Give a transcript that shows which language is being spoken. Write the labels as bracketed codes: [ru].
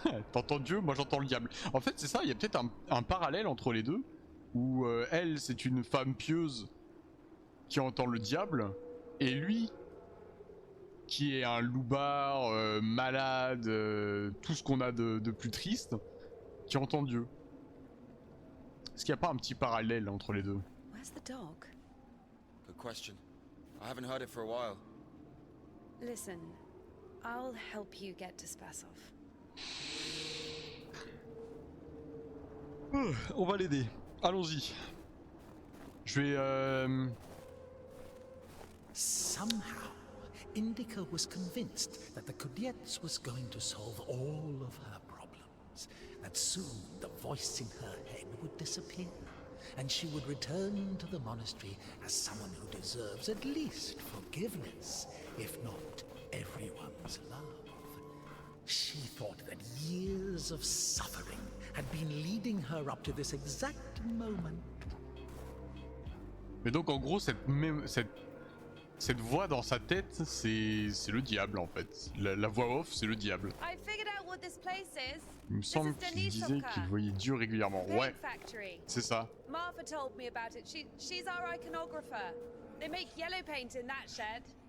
[fr] T'entends Dieu, moi j'entends le diable. En fait c'est ça, il y a peut-être un parallèle entre les deux, où elle c'est une femme pieuse qui entend le diable, et lui qui est un loupard, malade, tout ce qu'on a de plus triste, qui entend Dieu. Est-ce qu'il n'y a pas un petit parallèle entre les deux? [en] Where's the dog? Good question. I haven't heard it for a while. Listen, I'll help you get to Spasov. [fr] On va l'aider. Allons-y. Je vais... [en] somehow, Indica was convinced that the Kudets was going to solve all of her problems, that soon the voice in her head would disappear, and she would return to the monastery as someone who deserves at least forgiveness, if not everyone's love. She thought that years of suffering had been leading her up to this exact moment. [fr] Mais donc en gros cette voix dans sa tête, c'est le diable en fait. La voix off, c'est le diable. [en] I figured out what this place is. [fr] Il me semble qu'il disait qu'il voyait Dieu régulièrement. Ouais, c'est ça. [en] Martha told me about it. She's our iconographer. They make yellow paint in that shed.